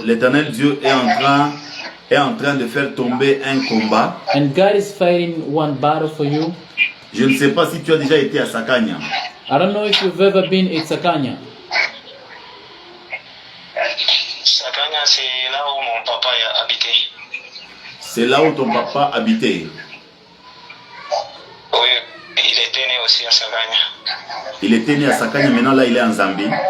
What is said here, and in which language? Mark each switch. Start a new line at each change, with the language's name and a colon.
French: l'éternel Dieu est en train de faire tomber un combat.
English: And God is fighting one battle for you.
French: Je ne sais pas si tu as déjà été à Sakanya.
English: I don't know if you've ever been at Sakanya.
French: Sakanya, c'est là où mon papa a habité. C'est là où ton papa habitait. Oui, il était né aussi à Sakanya. Il était né à Sakanya, maintenant là il est en Zambie.